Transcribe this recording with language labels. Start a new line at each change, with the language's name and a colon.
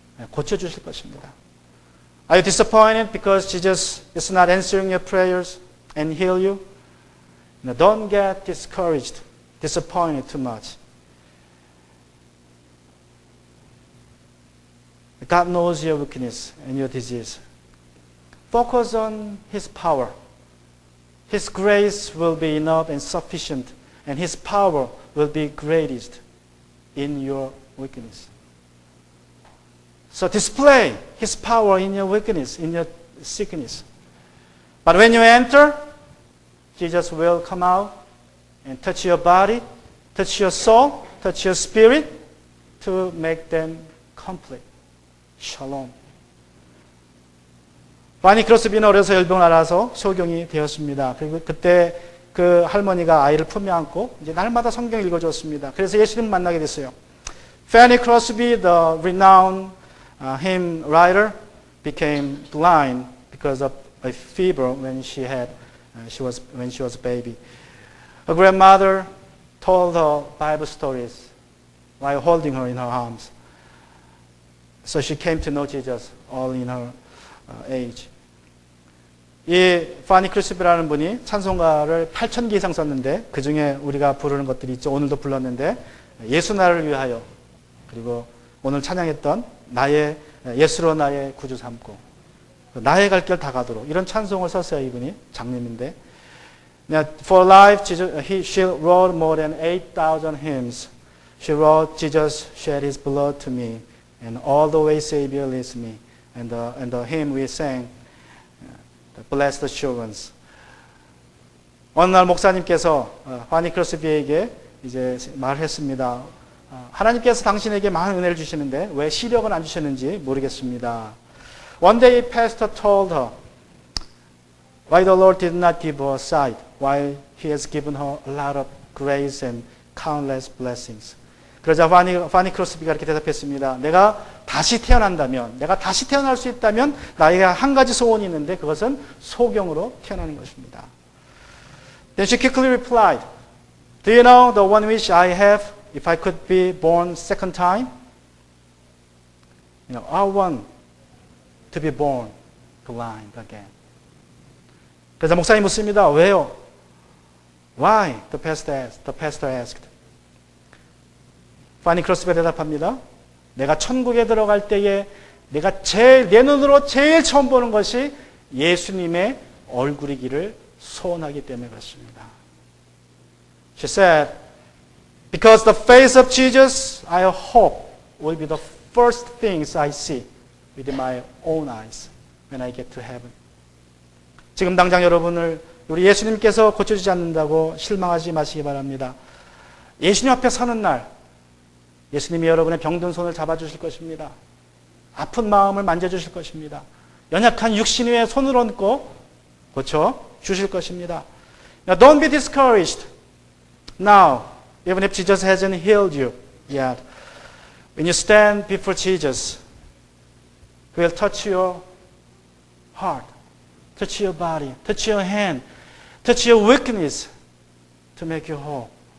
Korean: 고쳐주실 것입니다.
English: Are you disappointed because Jesus is not answering your prayers and heal you? No, don't get discouraged, disappointed too much. God knows your weakness and your disease. Focus on His power. His grace will be enough and sufficient, and His power will be greatest in your weakness. So display His power in your weakness, in your sickness. But when you enter, Jesus will come out and touch your body, touch your soul, touch your spirit to make them complete. Shalom.
Korean: 바니 크로스비는 어려서 열병을 앓아서 소경이 되었습니다. 그리고 그때 그 할머니가 아이를 품에 안고 이제 날마다 성경 읽어줬습니다. 그래서 예수님 만나게 됐어요.
English: Fanny Crosby, the renowned hymn writer, became blind because of a fever when she was a baby. Her grandmother told her Bible stories while holding her in her arms. So she came to know Jesus all in her age.
Korean: 이 파니 크로스비라는 분이 찬송가를 8,000개 이상 썼는데 그 중에 우리가 부르는 것들이 있죠. 오늘도 불렀는데 예수 나를 위하여, 그리고 오늘 찬양했던 나의 예수로 나의 구주 삼고, 나의 갈 길 다 가도록, 이런 찬송을 썼어요. 이분이 장님인데.
English: For life, she wrote more than 8,000 hymns. She wrote, Jesus shed His blood to me, and all the way Savior leads me. And the hymn we sang, the Blessed Assurance.
Korean: 어느 날 목사님께서 파니 크로스비에게 이제 말했습니다. 하나님께서 당신에게 많은 은혜를 주시는데 왜 시력은 안 주셨는지 모르겠습니다.
English: One day, pastor told her why the Lord did not give her sight, while He has given her a lot of grace and countless blessings.
Korean: 그러자 파니 크로스비가 이렇게 대답했습니다. 내가 다시 태어난다면, 내가 다시 태어날 수 있다면 나에게 한 가지 소원이 있는데 그것은 소경으로 태어나는 것입니다.
English: Then she quickly replied, Do you know the one wish I have if I could be born second time? I want to be born blind again.
Korean: 그래서 목사님 묻습니다. 왜요?
English: Why? The pastor asked.
Korean: 파니 크로스비가 대답합니다. 내가 천국에 들어갈 때에 내가 내 눈으로 제일 처음 보는 것이 예수님의 얼굴이기를 소원하기 때문에 그렇습니다.
English: She said, because the face of Jesus, I hope, will be the first things I see with my own eyes when I get to heaven.
Korean: 지금 당장 여러분을 우리 예수님께서 고쳐주지 않는다고 실망하지 마시기 바랍니다. 예수님 앞에 서는 날 예수님이 여러분의 병든 손을 잡아주실 것입니다. 아픈 마음을 만져주실 것입니다. 연약한 육신 위에 손을 얹고 고쳐주실 것입니다.
English: Now, don't be discouraged now, even if Jesus hasn't healed you yet. When you stand before Jesus, He will touch your heart, touch your body, touch your hand, touch your weakness to make you whole.